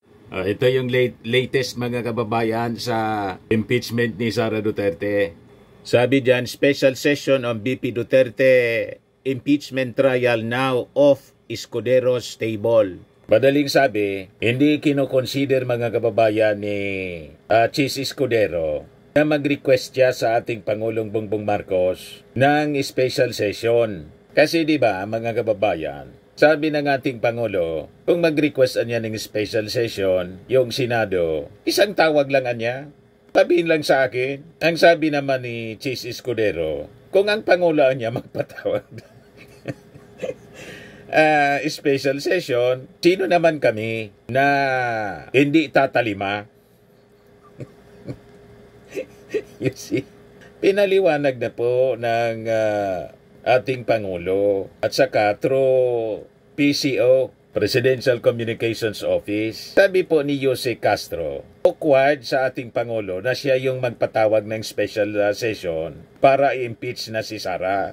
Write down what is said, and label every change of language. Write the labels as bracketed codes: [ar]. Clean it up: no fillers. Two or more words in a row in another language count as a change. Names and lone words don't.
[tl] Ito yung latest mga kababayan sa impeachment ni Sara Duterte. Sabi diyan, [en] special session on BP Duterte impeachment trial now off Escudero's table. [tl] Madaling sabi, hindi kinoconsider mga kababayan ni Chis Escudero na mag-request siya sa ating Pangulong Bongbong Marcos ng [en] special session. [tl] Kasi di ba mga kababayan, sabi ng ating Pangulo, kung mag-request niya ng [en] special session, [tl] yung Senado, isang tawag lang niya. Sabihin lang sa akin, ang sabi naman ni Chis Escudero, kung ang Pangulo niya magpatawag [en] special session, [tl] sino naman kami na hindi tatalima? [en] You see, [tl] pinaliwanag na po ng ating Pangulo at saka through PCO, Presidential Communications Office. Sabi po ni Jose Castro, awkward sa ating Pangulo na siya yung magpatawag ng [en] special session [tl] para i-impeach na si Sara.